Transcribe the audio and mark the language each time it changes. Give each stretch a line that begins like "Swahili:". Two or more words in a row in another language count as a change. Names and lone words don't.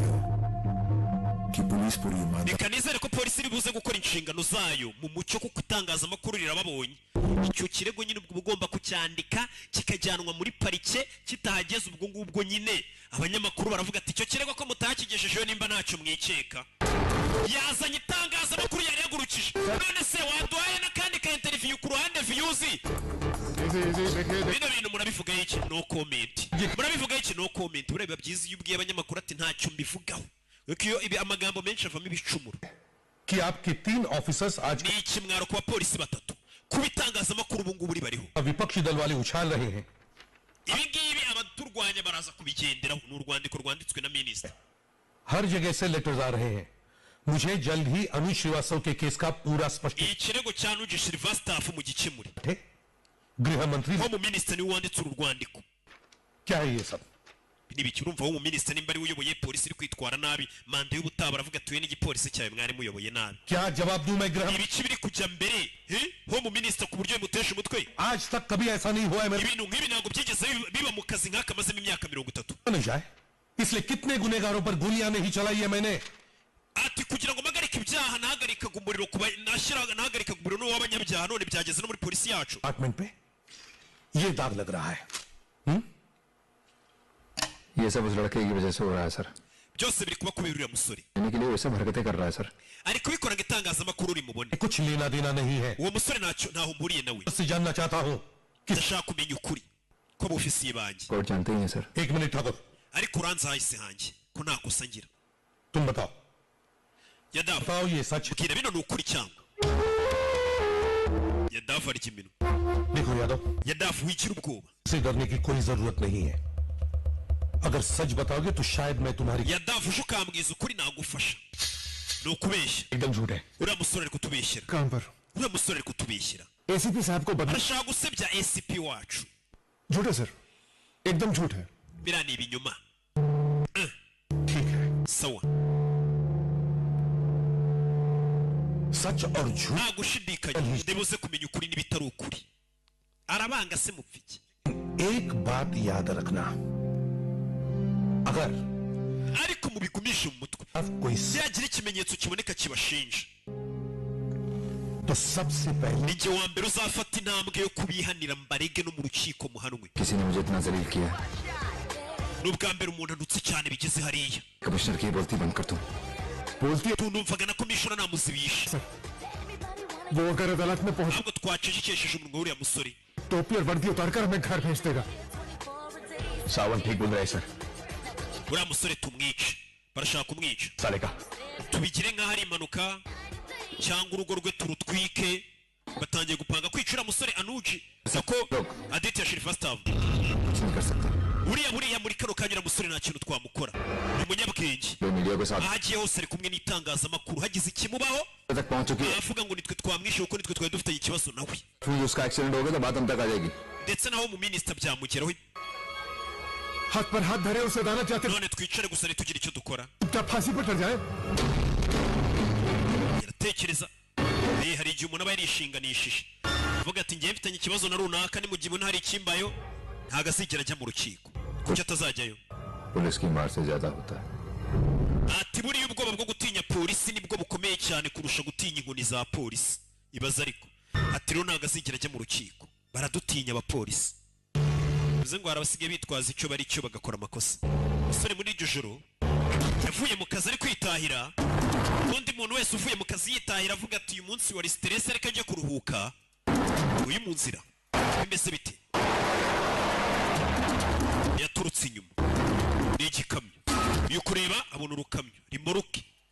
Kinyarwanda: reka nizere ko polisi iri buze gukora inshingano zayo mu mucyo kuko itangazamakuru rirababonye icyo kirego nyine ubwo ugomba kucyandika kikajyanwa muri parike kitahageze ubwo ngubwo nyine abanyamakuru baravuga ati icyo kirego ko mutakigejejeho nimba ntacyo mwikeka yazanye itangazamakuru yari yagurukije none se waduhaye n'akandi ka interview ku ruhande views bino bintu murabivuga iki
English: no comment
Kinyarwanda: murabivuga iki
English: no comment
Kinyarwanda: ureba byiza iyo ubwiye abanyamakuru ati ntacyo mbivugaho iyo ibi amagambo menshi avamo ibicumuro
Hindi: कि आपके 3 ऑफिसर्स आज
Kinyarwanda: ni ikimwaro ku bapolisi batatu kubitangazamakuru ubu ngubu bariho
Hindi: विपक्षी दल वाले उछाल रहे हैं
Kinyarwanda: ibi ngibi abaturwanya baraza kubigenderaho ni urwandiko rwanditswe na minisitiri
Hindi: हर जगह से लेटर्स आ रहे हैं मुझे जल्द ही अनुज श्रीवास्तव के केस का पूरा स्पष्ट
Kinyarwanda: ikirego cya Anuji Shrivastav mu gikemure
Hindi: गृह मंत्री
Kinyarwanda: ho mu minisitiri niwe wanditse uru rwandiko
Hindi: क्या है ये सब
Kinyarwanda: nibiki urumva wo mu minisitiri nimba ari uyoboye polisi iri kwitwara nabi manda y'ubutaba baravuga tuye n'igipolisi cyawe mwari muyoboye nabi
Hindi: क्या जवाब दूं मैं गृह
Kinyarwanda: ibiki biri kujya mbere ho mu minisitiri ku buryo bimutesha umutwe
Hindi: आज तक कभी ऐसा नहीं हुआ है मेरे
Kinyarwanda: ibintu nk'ibi ntabwo byigeze biba mu kazi nk'aka mazemo imyaka 30
Hindi: नहीं जाए इसलिए कितने गुनहगारों पर गोलियां नहीं चलाई है मैंने
Kinyarwanda: ati kugira ngo mpagarike ibyaha nahagarikaga umuriro nahagarikaga umuriro w'abanyabyaha none byageze no muri polisi yacu
Hindi: डिपार्टमेंट पे ये दाग लग रहा है ये सब उस लड़के की वजह से हो रहा है सर
Kinyarwanda: byose biri kuba kubera uriya musore
Hindi: यानी कि लिए वो सब हरकतें कर रहा है सर
Kinyarwanda: ari kubikora ngo itangazamakuru rimubone
Hindi: कुछ लेना देना नहीं है
Kinyarwanda: uwo musore ntaho mburiye nawe
Hindi: बस जानना चाहता हूँ
Kinyarwanda: ndashaka kumenya ukuri ko abofisiye banjye
Hindi: कोर्ट जानते ही हैं सर 1 मिनट ठाकुर
Kinyarwanda: ariko uranze hahise hanjye ko nta kosa ngira
Hindi: तुम बताओ
Kinyarwanda: yadafu
Hindi: बताओ ये सच
Kinyarwanda: mbwira bino ni ukuri cyangwa yadafu arya iminwa
Hindi: देखो यादव
Kinyarwanda: yadafu wigira ubwoba
Hindi: से डरने की कोई जरूरत नहीं है अगर सच बताओगे तो शायद मैं तुम्हारी
Kinyarwanda: yadafu uje ukambwiza ukuri nagufasha ni ukubeshya
Hindi: एकदम झूठ है
Kinyarwanda: uriya musore ari kutubeshyera
Hindi: कहां पर
Kinyarwanda: uriya musore ari kutubeshyera
Hindi: एसीपी साहब को बदला
Kinyarwanda: arashaka gusebya ACP wacu
Hindi: झूठ है सर एकदम झूठ है
Kinyarwanda: biriya ni ibinyoma
Hindi: ठीक है
Kinyarwanda: sawa
Hindi: सच और झूठ
Kinyarwanda: nta gushidikanya ndibuze kumenya ukuri n'ibitari ukuri arabanga se mupfiki
Hindi: एक बात याद रखना अगर
Kinyarwanda: ariko mubigumishe mu mutwe
Hindi: अब कोई
Kinyarwanda: yagira ikimenyetso kiboneka kibashinja
Hindi: तो सबसे पहले
Kinyarwanda: ni jye wa mbere uzafata intambwe yo kubihanira mbarege no mu rukiko muhanwe
Hindi: किसी ने मुझे इतना जलील किया
Kinyarwanda: ni ubwa mbere umuntu anutse cyane bigeze hariya
Hindi: कमिश्नर की बोलती बंद कर तुम
Kinyarwanda: tunumvaga na komishona namuzibisha
Hindi: वो अगर अदालत में पहुंच
Kinyarwanda: ahubwo twacecekesheje umunwa w'uriya musore
Hindi: टोपी और वर्दी उतारकर हमें घर भेज देगा सावन ठीक बोल रहा है सर
Kinyarwanda: uriya musore tumwice barashaka kumwica
Hindi: साले का
Kinyarwanda: tubigire nk'aho ari impanuka cyangwa urugo rwe turutwike batangiye gupanga kwica uriya musore anuji sako aditi ya shirifastavu
Hindi: कुछ नहीं कर सकते
Kinyarwanda: buriya muri kano kanya uriya musore nta kintu twamukora ni umunyabwenge
Hindi: जो मीडिया के साथ
Kinyarwanda: aho agiye hose ari kumwe n'itangazamakuru hagize ikimubaho
Hindi: तक पहुंच चुकी है
Kinyarwanda: avuga ngo nitwe twamwishe kuko nitwe twari dufitanye ikibazo nawe
Hindi: फिर उसका एक्सीडेंट हो गया तो बात हम तक आ जाएगी
Kinyarwanda: ndetse naho mu minisita byamugeraho
Hindi: हाथ पर हाथ धरे उसे अदालत जाके
Kinyarwanda: none twicare gusa ntitugire icyo dukora
Hindi: क्या फांसी पर चढ़ जाए
Kinyarwanda: iratekereza hari igihe umuntu aba yarishinganishije avuga ati ngiye mfitanye ikibazo na runaka ni mu gihe umuntu hari ikimbayo ntago azigera ajya mu rukiko kuki atazajyayo
Hindi: पुलिस की मार से ज्यादा होता है
Kinyarwanda: ati buriya ubwoba bwo gutinya polisi nibwo bukomeye cyane kurusha gutinya inkoni za polisi ibaza ariko ati rero ntago azigera ajya mu rukiko baradutinya abapolisi bivuze ngo hari abasigaye bitwaza icyo bari cyo bagakora amakosa umusore muri iryo joro yavuye mu kazi ari kwitahira undi muntu wese uvuye mu kazi yitahira avuga ati uyu munsi wari stress ariko ajya kuruhuka uyu mu nzira bimeze bite yaturutse inyuma ni igikamyo iyo kureba abona urukamyo rimoruke